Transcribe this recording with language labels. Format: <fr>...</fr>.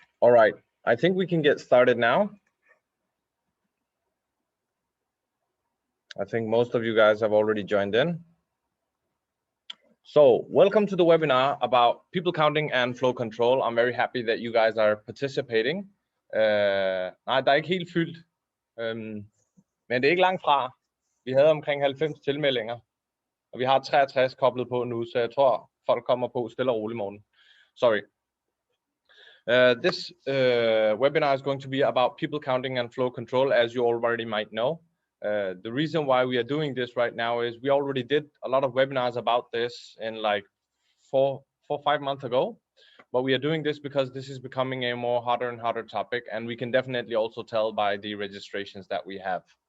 <en>All right, I think we can get started now. I think most of you guys have already joined in. So welcome to the webinar about people counting and flow control. I'm very happy that you guys are participating.</en> <da>Nej, der er ikke helt fyldt, men det er ikke langt fra. Vi havde omkring 90 tilmeldinger, og vi har 63 koblet på nu, så jeg tror folk kommer på stille og roligt morgen.</da> <en>Sorry. This webinar is going to be about people counting and flow control, as you already might know. The reason why we are doing this right now is we already did a lot of webinars about this in like 4-5 months ago, but we are doing this because this is becoming a more hotter and hotter topic, and we can definitely also tell by the registrations that we have.</en>